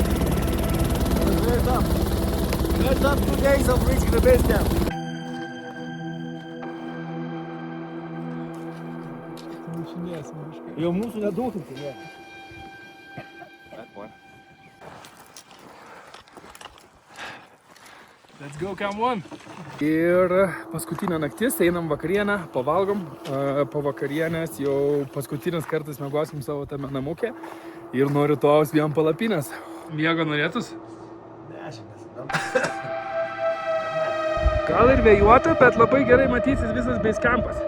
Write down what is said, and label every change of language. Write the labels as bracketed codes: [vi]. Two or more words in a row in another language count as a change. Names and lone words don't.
[en] Let's have 2 days of reaching the base camp. [lt] Jau mūsų nedauginti, ne. [en] Let's go, Cam 1! [lt] Ir paskutinė naktis, einam vakarienę, pavalgom, po vakarienės jau paskutinis kartas miegosim savo tame namukė ir nuo rytojaus vien palapinės. Miego norėtus? Gal ir vėjuota, bet labai gerai matysis visas base campas.